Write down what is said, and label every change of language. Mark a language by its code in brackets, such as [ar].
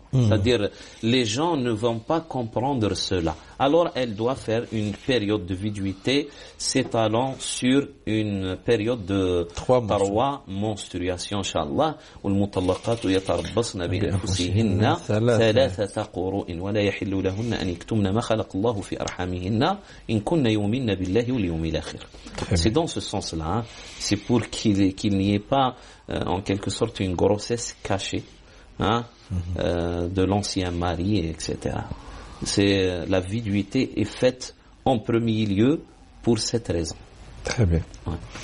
[fr] C'est-à-dire, les gens ne vont pas comprendre cela. Alors, elle doit faire une période de viduité s'étalant sur une période de 3 menstruations, Inch'Allah. [ar] والمطلقات يتربصن بأنفسهن 3 قروء ولا يحل لهن أن يكتمن ما خلق الله في أرحامهن إن كن يؤمن بالله واليوم الآخر. [fr] C'est dans ce sens-là. Hein. C'est pour qu'il n'y ait pas, en quelque sorte, une grossesse cachée. Hein, de l'ancien mari, etc. C'est la viduité est faite en premier lieu pour cette raison. Très bien. Ouais.